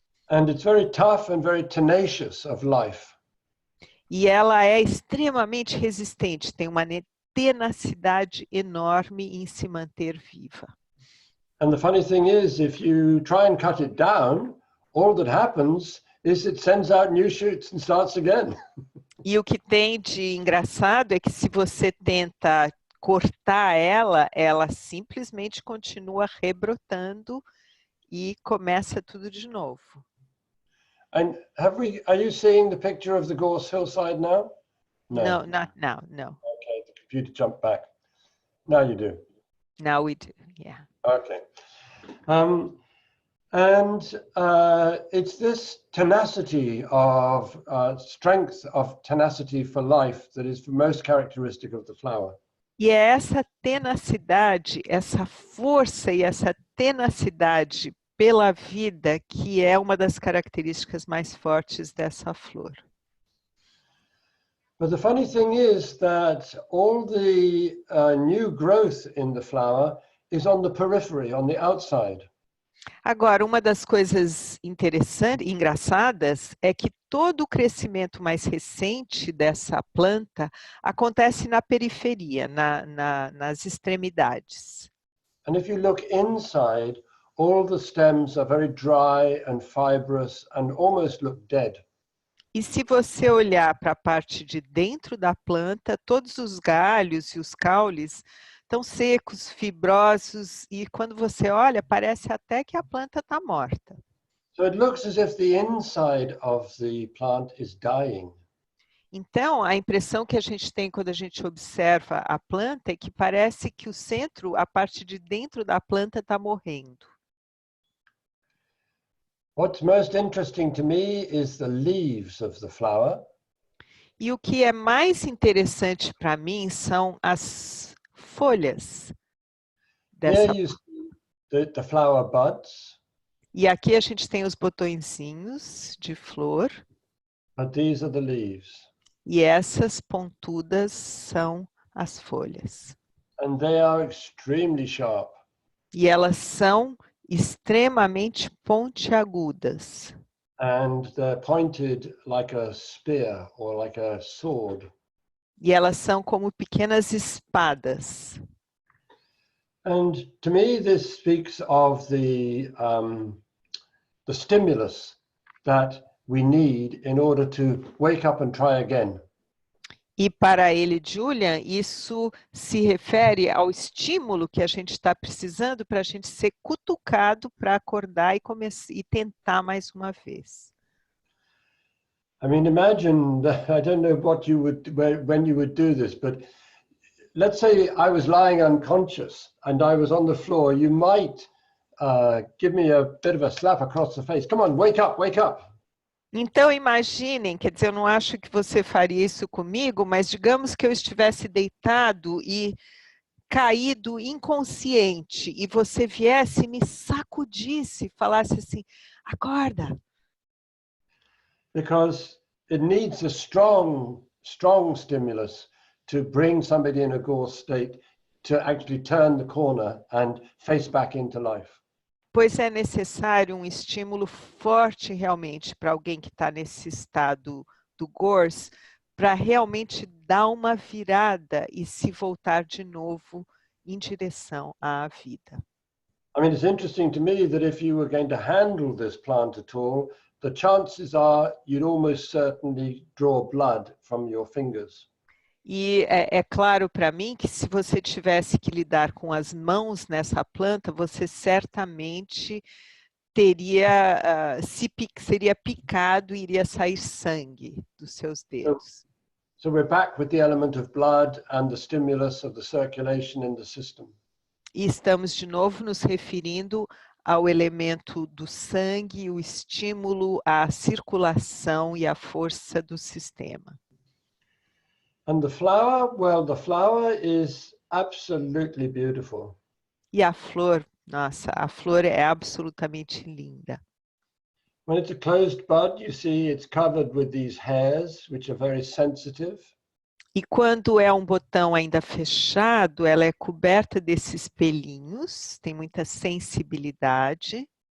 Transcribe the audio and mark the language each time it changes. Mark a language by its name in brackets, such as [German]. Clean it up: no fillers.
[English] And it's very tough and very tenacious of life. [Portuguese] E ela é extremamente resistente, tem uma tenacidade enorme em se manter viva. [English] And the funny thing is, if you try and cut it down, all that happens is it sends out new shoots and starts again. [Portuguese] E o que tem de engraçado é que se você tenta cortar ela, ela simplesmente continua rebrotando e começa tudo de novo. [English] And are you seeing the picture of the gorse hillside now? No, not now, no. Okay, the computer jumped back. Now you do. Now we do, yeah. Okay. And it's this tenacity of strength of tenacity for life that is most characteristic of the flower. [Portuguese] E é essa tenacidade, essa força e essa tenacidade pela vida que é uma das características mais fortes dessa flor. [English] But the funny thing is that all the new growth in the flower is on the periphery, on the outside. [Portuguese] Agora, uma das coisas interessantes e engraçadas é que todo o crescimento mais recente dessa planta acontece na periferia, nas extremidades. [English] And if you look inside, all the stems are very dry and fibrous and almost look dead. [Portuguese] E se você olhar para a parte de dentro da planta, todos os galhos e os caules estão secos, fibrosos, e quando você olha, parece até que a planta está morta. [English] So it looks as if the inside of the plant is dying. [Portuguese] Então, a impressão que a gente tem quando a gente observa a planta é que parece que o centro, a parte de dentro da planta está morrendo. [English] What's most interesting to me is the leaves of the flower. [Portuguese] E o que é mais interessante para mim são as folhas dessa. [English] Here you see the flower buds. [Portuguese] E aqui a gente tem os botõezinhos de flor. [English] But these are the leaves. [Portuguese] E essas pontudas são as folhas. [English] And they are extremely sharp. [Portuguese] E elas são extremamente pontiagudas. [English] And they're pointed like a spear or like a sword. [Portuguese] E elas são como pequenas espadas. [English] And to me, this speaks of the stimulus that we need in order to wake up and try again. [Portuguese] E para ele, Julian, isso se refere ao estímulo que a gente está precisando para a gente ser cutucado para acordar e tentar mais uma vez. [English] I mean, imagine that, I don't know what you would, when you would do this, but let's say I was lying unconscious and I was on the floor, you might give me a bit of a slap across the face. Come on, wake up, wake up. [Portuguese] Então, imaginem, quer dizer, eu não acho que você faria isso comigo, mas digamos que eu estivesse deitado e caído inconsciente e você viesse e me sacudisse, falasse assim, acorda. [English] Because it needs a strong stimulus to bring somebody in a gorse state to actually turn the corner and face back into life. [Portuguese] Pois é necessário um estímulo forte realmente para alguém que está nesse estado do gorse, para realmente dar uma virada e se voltar de novo em direção à vida. [English] I mean, it's interesting to me that if you were going to handle this plant at all, the chances are you'd almost certainly draw blood from your fingers. [Portuguese] E é claro para mim que se você tivesse que lidar com as mãos nessa planta, você certamente teria, seria picado e iria sair sangue dos seus dedos. [English] So we're back with the element of blood and the stimulus of the circulation in the system. [Portuguese] E estamos de novo nos referindo ao elemento do sangue, o estímulo à circulação e à força do sistema. [English] And the flower, well, the flower is absolutely beautiful. [Portuguese] E a flor, nossa, a flor é absolutamente linda. [English] When it's a closed bud, you see it's covered with these hairs, which are very sensitive. [Portuguese] E quando é um botão ainda fechado, ela é coberta desses pelinhos, tem muita sensibilidade.